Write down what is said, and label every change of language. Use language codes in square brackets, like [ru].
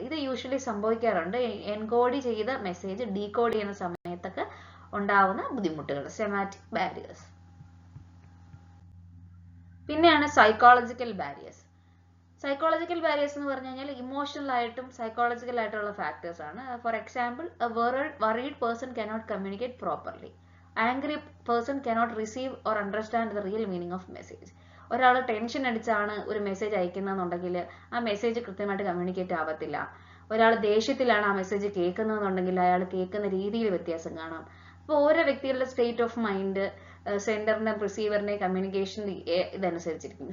[ml] ഇത് യൂഷ്വലി സംഭവിക്കാറുണ്ട് എൻകോഡ് ചെയ്ത മെസ്സേജ് ഡീകോഡ് ചെയ്യുന്ന സമയത്തൊക്കെ ഉണ്ടാവുന്ന ബുദ്ധിമുട്ടുകൾ, സെമാറ്റിക് ബാരിയേഴ്സ്. പിന്നെയാണ് സൈക്കോളജിക്കൽ ബാരിയേഴ്സ്. സൈക്കോളജിക്കൽ ബാരിയേഴ്സ് എന്ന് പറഞ്ഞു കഴിഞ്ഞാൽ ഇമോഷണൽ ആയിട്ടും സൈക്കോളജിക്കൽ ആയിട്ടുള്ള ഫാക്ടേഴ്സ് ആണ്. [en] For example, a worried person cannot communicate properly. Angry person cannot receive or understand the real meaning of message. [ml] ഒരാൾ ടെൻഷൻ അടിച്ചാണ് ഒരു മെസ്സേജ് അയക്കുന്നതെന്നുണ്ടെങ്കിൽ ആ മെസ്സേജ് കൃത്യമായിട്ട് കമ്മ്യൂണിക്കേറ്റ് ആവത്തില്ല. ഒരാൾ ദേഷ്യത്തിലാണ് ആ മെസ്സേജ് കേൾക്കുന്നതെന്നുണ്ടെങ്കിൽ അയാൾ കേൾക്കുന്ന രീതിയിൽ വ്യത്യാസം കാണാം. അപ്പോൾ ഓരോ വ്യക്തികളുടെ സ്റ്റേറ്റ് ഓഫ് മൈൻഡ്, സെൻഡറിന്റെ റിസീവറിന്റെ കമ്മ്യൂണിക്കേഷൻ ഇതനുസരിച്ചിരിക്കും.